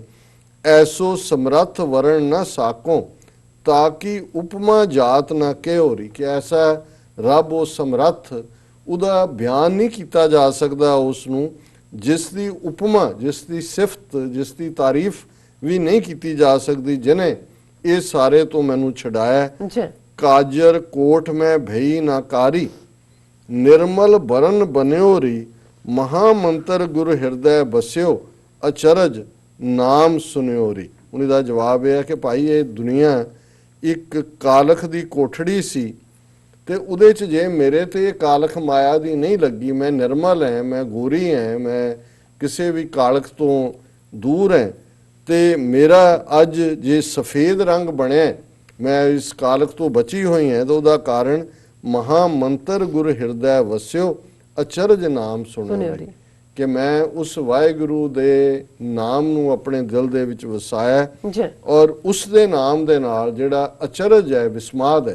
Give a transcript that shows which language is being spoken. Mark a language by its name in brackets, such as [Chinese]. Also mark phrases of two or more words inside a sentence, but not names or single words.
[Punjabi] ਐਸੋ ਸਮਰੱਥ ਵਰਣ ਨਾ ਸਾਕੋ, ਤਾਂ ਕਿ ਉਪਮਾ ਜਾਤ ਨਾ ਕਹਿਓਰੀ, ਕਿ ਐਸਾ ਰੱਬ ਉਹ ਸਮਰੱਥ, ਉਹਦਾ ਬਿਆਨ ਨਹੀਂ ਕੀਤਾ ਜਾ ਸਕਦਾ ਉਸ ਨੂੰ, ਜਿਸ ਦੀ ਉਪਮਾ, ਜਿਸ ਦੀ ਸਿਫਤ, ਜਿਸ ਦੀ ਤਾਰੀਫ ਵੀ ਨਹੀਂ ਕੀਤੀ ਜਾ ਸਕਦੀ, ਜਿਹਨੇ ਇਹ ਸਾਰੇ ਤੋਂ ਮੈਨੂੰ ਛਡਾਇਆ। ਕਾਜਰ ਕੋਟ ਮੇਂ ਭਈ ਨਾਕਾਰੀ, ਨਿਰਮਲ ਬਰਨ ਬਨ੍ਯੋ ਰੀ, ਮਹਾਮੰਤ੍ਰ ਗੁਰੁ ਹਿਰਦੈ ਬਸ੍ਯੋ, ਅਚਰਜ ਨਾਮ ਸੁਨਿਯੋ ਰੀ। ਉਹਨਾਂ ਦਾ ਜਵਾਬ ਇਹ ਹੈ ਕਿ ਭਾਈ ਇਹ ਦੁਨੀਆ ਇੱਕ ਕਾਲਖ ਦੀ ਕੋਠੜੀ ਸੀ ਤੇ ਉਹਦੇ 'ਚ ਜੇ ਮੇਰੇ ਤੇ ਇਹ ਕਾਲਖ ਮਾਇਆ ਦੀ ਨਹੀਂ ਲੱਗੀ, ਮੈਂ ਨਿਰਮਲ ਹੈ, ਮੈਂ ਗੋਰੀ ਹੈ, ਮੈਂ ਕਿਸੇ ਵੀ ਕਾਲਖ ਤੋਂ ਦੂਰ ਹੈ ਤੇ ਮੇਰਾ ਅੱਜ ਜੇ ਸਫੇਦ ਰੰਗ ਬਣਿਆ, ਮੈਂ ਇਸ ਕਾਲਖ ਤੋਂ ਬਚੀ ਹੋਈ ਹਾਂ, ਤਾਂ ਉਹਦਾ ਕਾਰਨ ਮਹਾਮੰਤਰ ਗੁਰ ਹਿਰਦੈ ਵਸਿਓ, ਅਚਰਜ ਨਾਮ ਸੁਣਿਓ ਰੀ, ਕਿ ਮੈਂ ਉਸ ਵਾਹਿਗੁਰੂ ਦੇ ਨਾਮ ਨੂੰ ਆਪਣੇ ਦਿਲ ਦੇ ਵਿੱਚ ਵਸਾਇਆ ਔਰ ਉਸ ਦੇ ਨਾਮ ਦੇ ਨਾਲ ਜਿਹੜਾ ਅਚਰਜ ਹੈ, ਵਿਸਮਾਦ ਹੈ।